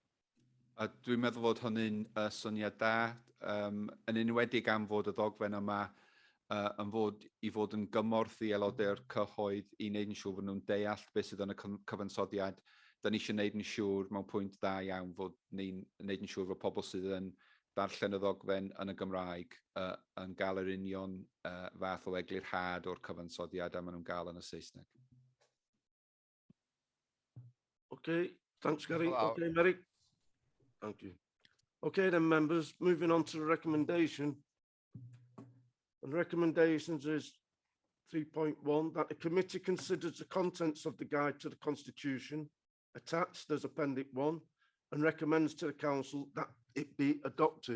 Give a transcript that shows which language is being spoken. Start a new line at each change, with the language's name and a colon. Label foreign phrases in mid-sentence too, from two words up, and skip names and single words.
Welsh: Dwi'n meddwl fod hynny'n syniad da, yn enwedig am fod y ddogfen yma yn fod I fod yn gymorth I aelodau'r cyhoedd I wneud yn siŵr fod nhw'n deall beth sydd yn y cyfansoddiad. Da ni eisiau wneud yn siŵr mewn pwynt da iawn fod ni'n wneud yn siŵr fod pobl sydd yn darllen y ddogfen yn y Gymraeg yn gael yr union fath o eglurhad o'r cyfansoddiad a maen nhw'n gael yn y Saesneg.
English: Okay, thanks, Gary. Okay, Mary. Thank you. Okay, then, members, moving on to the recommendation. And recommendations is 3.1, that the committee considers the contents of the guide to the Constitution attached as Appendix 1 and recommends to the Council that it be adopted.